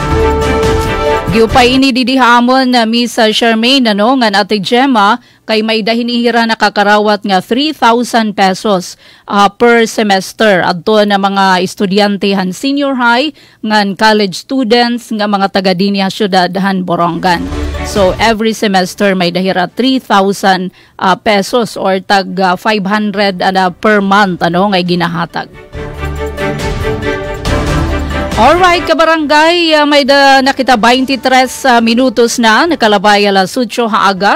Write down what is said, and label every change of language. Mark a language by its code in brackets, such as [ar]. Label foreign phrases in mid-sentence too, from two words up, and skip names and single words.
[war] Giupay ini didihamon na Miss Charmaine ngan Ate Gemma kay may dahinihira nakakarawat nga 3,000 pesos [en] per semester [war] adto na mga estudyante han [en] senior high [war] ngan [en] college students [war] nga mga taga dinhi syudad han Borongan. So every semester may dahira 3,000 pesos or tag 500 [en] per month [war] nga ginahatag. Alright, kabarangay, may nakita 23 minutos na, nakalabay alas 8 haaga.